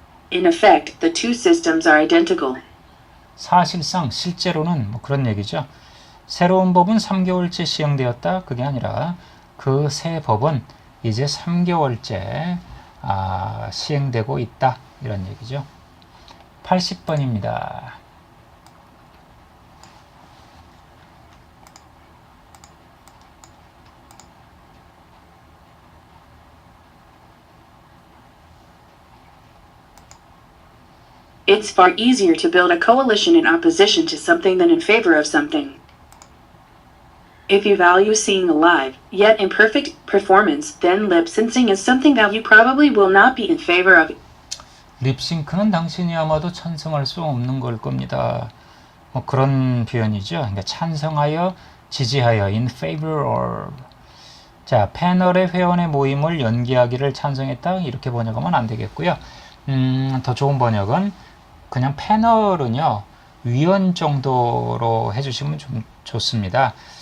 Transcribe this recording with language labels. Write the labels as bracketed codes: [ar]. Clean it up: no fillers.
[en] In effect, the two systems are identical. [ko] 사실상 실제로는 뭐 그런 얘기죠. 새로운 법은 3개월째 시행되었다. 그게 아니라 그 새 법은 이제 3개월째 시행되고 있다. 이런 얘기죠. 80번입니다. [en] It's far easier to build a coalition in opposition to something than in favor of something. If you value seeing a live, yet imperfect performance, then lip syncing is something that you probably will not be in favor of. [ko] 립싱크는 당신이 아마도 찬성할 수 없는 걸 겁니다. 뭐 그런 표현이죠. 그러니까 찬성하여, 지지하여, in favor of. 자, 패널의 회원의 모임을 연기하기를 찬성했다. 이렇게 번역하면 안 되겠고요. 더 좋은 번역은 그냥 패널은요, 위원 정도로 해주시면 좀 좋습니다.